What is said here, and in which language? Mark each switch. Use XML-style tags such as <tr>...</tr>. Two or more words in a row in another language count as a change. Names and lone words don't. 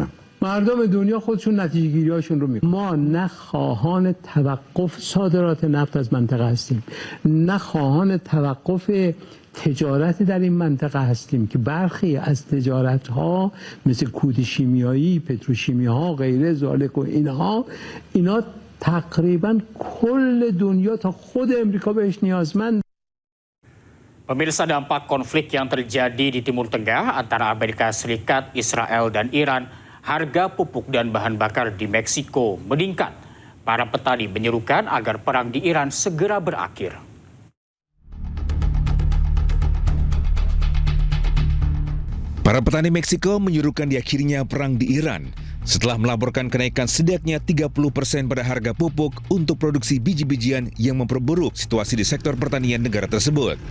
<fa>مردم دنیا خودشون نتیجه گیری هاشون رو میکنن. ما نه خواهان توقف صادرات نفت از منطقه هستیم، نه خواهان توقف تجارت در این منطقه هستیم که برخی از تجارت ها مثل کود شیمیایی، پتروشیمی ها،</fa> <ar>غیره ذالک</ar> <fa>و اینا تقریبا کل دنیا تا خود امریکا بهش نیازمند.</fa> <id>Pemirsa, dampak konflik yang terjadi di Timur Tengah antara Amerika Serikat, Israel, dan Iran, harga pupuk dan bahan bakar di Meksiko meningkat. Para petani menyerukan agar perang di Iran segera berakhir. Para petani Meksiko menyuruhkan diakhirinya perang di Iran setelah melaporkan kenaikan setidaknya 30% pada harga pupuk untuk produksi biji-bijian yang memperburuk situasi di sektor pertanian negara tersebut.</id>